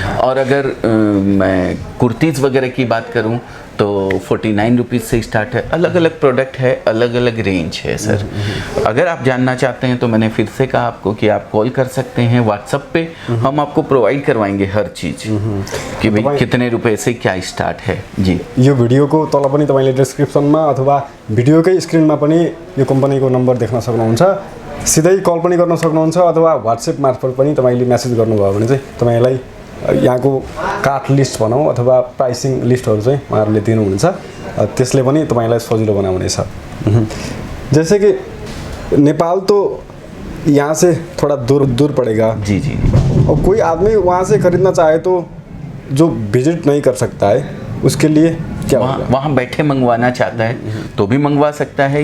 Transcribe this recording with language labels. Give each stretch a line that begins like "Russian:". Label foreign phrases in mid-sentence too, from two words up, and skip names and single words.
Hindi: और अगर मैं कुर्तीज़ वगैरह की बात करूं तो 49 रुपीज़ से स्टार्ट है। अलग अलग प्रोडक्ट है, अलग अलग रेंज है सर। अगर आप जानना चाहते हैं तो मैंने फिर से कहा आपको कि आप कॉल कर सकते हैं व्हाट्सएप पे, हम आपको प्रोवाइड करवाएंगे हर चीज़ कि भाई कितने रुपए से क्या स्टार्ट है। जी,
Nepali: यो भिडियोको तल पनि तपाईँले डिस्क्रिप्सनमा अथवा भिडियोकै स्क्रिनमा पनि यो कम्पनीको नम्बर देख्न सक्नुहुन्छ। सिधै कल पनि गर्न सक्नुहुन्छ अथवा व्हाट्सएप मार्फत पनि तपाईँले म्यासेज गर्नुभयो भने चाहिँ तपाईँलाई यहाँको काठ लिस्ट भनौँ अथवा प्राइसिङ लिस्टहरू चाहिँ उहाँहरूले दिनुहुन्छ, त्यसले पनि तपाईँलाई सजिलो बनाउनेछ।
Hindi: जैसे कि नेपाल तो यहाँ से थोड़ा दूर पड़ेगा जी जी। और कोई आदमी वहाँ से खरीदना चाहे तो जो विजिट नहीं कर सकता है उसके लिए क्या होगा? वहाँ बैठे मंगवाना चाहता है तो भी मंगवा सकता है।